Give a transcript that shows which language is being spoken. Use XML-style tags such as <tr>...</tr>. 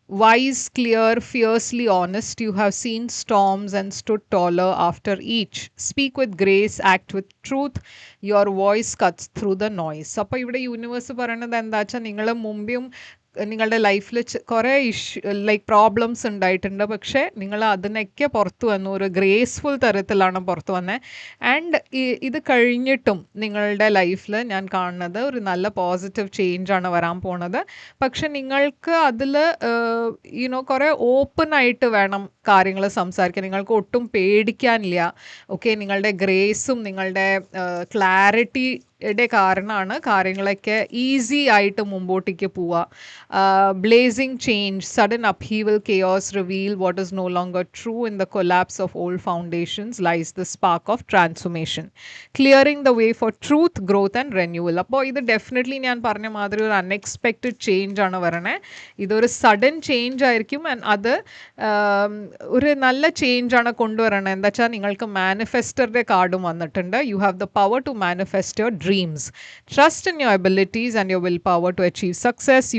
<en>Wise, clear, fiercely honest, you have seen storms and stood taller after each. Speak with grace, act with truth. Your voice cuts through the noise.</en> <ml>അപ്പോൾ ഇവിടെ universe പറയണത് എന്താ വെച്ചാൽ, നിങ്ങൾ മുമ്പും നിങ്ങളുടെ ലൈഫിൽ കുറേ പ്രോബ്ലംസ് ഉണ്ടായിട്ടുണ്ട്. പക്ഷേ നിങ്ങൾ അതിനൊക്കെ പുറത്തു വന്നു, ഒരു ഗ്രേസ്ഫുൾ തരത്തിലാണ് പുറത്തു വന്നത്. ആൻഡ് ഇത് കഴിഞ്ഞിട്ടും നിങ്ങളുടെ ലൈഫിൽ ഞാൻ കാണുന്നത് ഒരു നല്ല പോസിറ്റീവ് ചേഞ്ചാണ് വരാൻ പോണത്. പക്ഷെ നിങ്ങൾക്ക് അതിൽ കുറേ ഓപ്പൺ ആയിട്ട് വേണം കാര്യങ്ങൾ സംസാരിക്കാൻ. നിങ്ങൾക്ക് ഒട്ടും പേടിക്കാനില്ല. ഓക്കെ, നിങ്ങളുടെ ഗ്രേസും നിങ്ങളുടെ ക്ലാരിറ്റിയുടെ കാരണമാണ് കാര്യങ്ങളൊക്കെ ഈസി ആയിട്ട് മുമ്പോട്ടേക്ക് പോവുക.</ml> <en>Blazing change, sudden upheaval, chaos reveal what is no longer true. In the collapse of old foundations lies the spark of transformation, clearing the way for truth, growth and renewal.</en> <ml>അപ്പോൾ ഇത് definitely ഞാൻ പറഞ്ഞ മാതിരി ഒരു unexpected change ആണ് വരണേ. ഇതൊരു sudden change ആയിരിക്കും. ആൻഡ് അത് ഒരു നല്ല ചേഞ്ച് ആണ് കൊണ്ടുവരണേ. എന്താ വെച്ചാൽ നിങ്ങൾക്ക് മാനിഫെസ്റ്ററുടെ കാർഡും വന്നിട്ടുണ്ട്.</ml> <en>You have the power to manifest your dreams. Trust in your abilities and your will power to achieve success.</en>